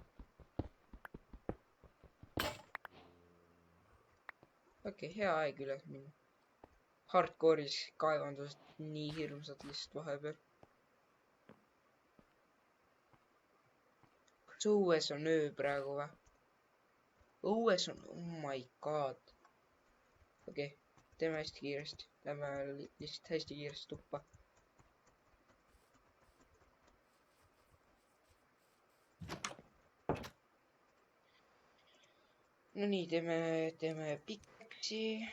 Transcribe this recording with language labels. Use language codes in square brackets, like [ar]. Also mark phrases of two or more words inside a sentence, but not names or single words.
[et] okei, hea aeg üles minna. Hardcore'is kaevandused nii hirmsad lihtsalt vahepeal. kas õues on öö praegu või? õues on, [en] oh my god. [et] okei, teeme hästi kiiresti. Lähme lihtsalt hästi kiiresti tuppa. no nii, teeme pikeksi.